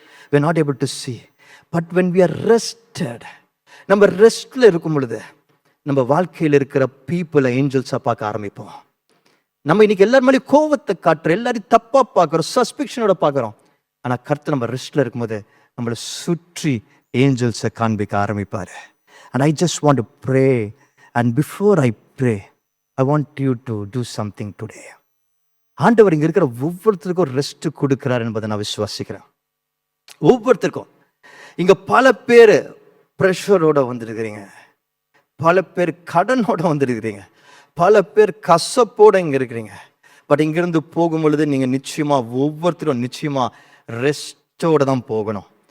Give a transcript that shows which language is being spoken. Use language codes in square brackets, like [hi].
[en] we are not able to see, but when we are rested, [ta] நம்ம ரெஸ்ட்ல இருக்கும் பொழுது நம்ம வாழ்க்கையில் இருக்கிற பீப்புளை ஏஞ்சல்ஸா பார்க்க ஆரம்பிப்போம். நம்ம இன்னைக்கு எல்லாரும் மேலேயும் கோவத்தை காட்டுறோம், எல்லாரையும் தப்பா பார்க்குறோம், சஸ்பெக்ஷனோட பார்க்குறோம். ஆனா கர்த்தர் நம்ம ரெஸ்ட்ல இருக்கும்போது நம்மளை சுற்றி ஏஞ்சல்ஸை காண்பிக்க ஆரம்பிப்பாரு. [en] and I just want to pray, and before I pray I want you to do something today. [ta] ஆண்டவர் இங்க இருக்கிற ஒவ்வொருத்தருக்கும் ஒரு ரெஸ்ட் கொடுக்கிறார் என்பதை நான் விசுவாசிக்கிறேன். ஒவ்வொருத்தருக்கும் இங்க பல பேர் ப்ரெஷரோட வந்திருக்கிறீங்க, பல பேர் கடனோட வந்திருக்கிறீங்க, பல பேர் கசப்போட இங்க இருக்கிறீங்க. பட் இங்கிருந்து போகும் பொழுது நீங்க நிச்சயமா ஒவ்வொருத்தரும் நிச்சயமா ரெஸ்டோட தான் போகணும்.